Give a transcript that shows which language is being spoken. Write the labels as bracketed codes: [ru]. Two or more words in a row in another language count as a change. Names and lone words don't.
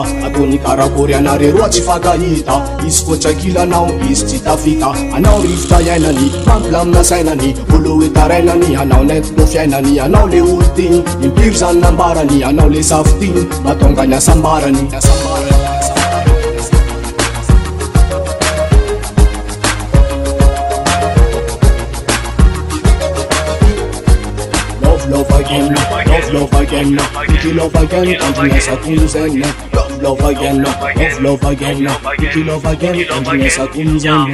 [mg] Ataony karakory anare roa tsy fakahita, izy koa trakilanao izy tsy tafita. Anao rivotra iainany, mampilamina sainany, olo hoe tarainany, anao nentilo fiainany. Anao le olo tiny, impiry zany nambarany, anao le safitiny, matongany asambarany. [en] Love again, love again, iki love again, continuous cleansing. Love again, love again, iki love again, continuous cleansing.